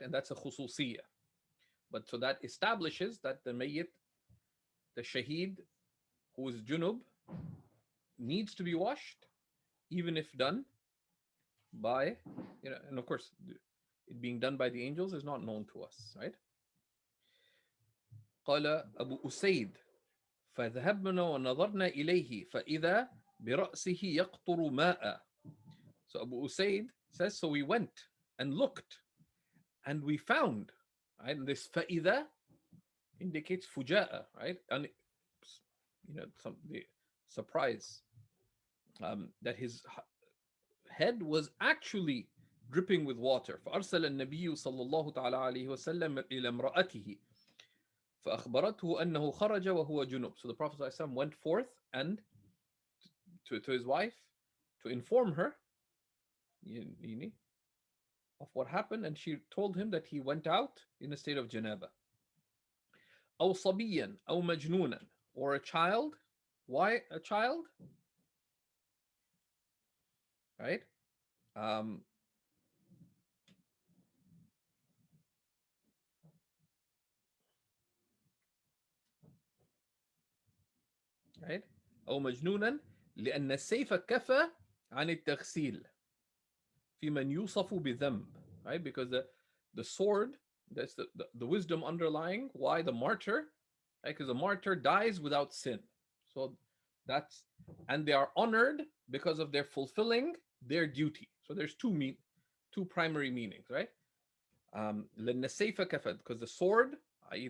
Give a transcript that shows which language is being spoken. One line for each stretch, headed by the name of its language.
English: And that's a khususiyya. But so that establishes that the mayyit, the shaheed, who is junub, needs to be washed, even if done by, and of course, it being done by the angels is not known to us, right?
Arabic: قال أبو أسيد فذهبنا ونظرنا إليه فإذا برأسه يقطر ماء.
English: So Abu Usaid says, so we went and looked and we found, right? And this فإذا indicates fuja'a, right? And the surprise that his head was actually dripping with water.
Arabic: فأرسل النبي صلى الله تعالى عليه وسلم إلى امرأته فأخبرته أنه خرج وهو جنوب.
English: So the Prophet ﷺ went forth and to his wife to inform her of what happened, and she told him that he went out in a state of janaba.
Arabic: أو صبيا أو مجنونا,
English: or a child. Why a child? Right? Right?
Arabic: أو مجنونا لأن السيف كفى عن التغسيل في من يوصف بذنب.
English: Right? Because the sword, that's the wisdom underlying why the martyr, right? Because the martyr dies without sin. So that's, and they are honored because of their fulfilling their duty. So there's two primary meanings, right?
Arabic: لأن السيف كفى,
English: because the sword, i.e.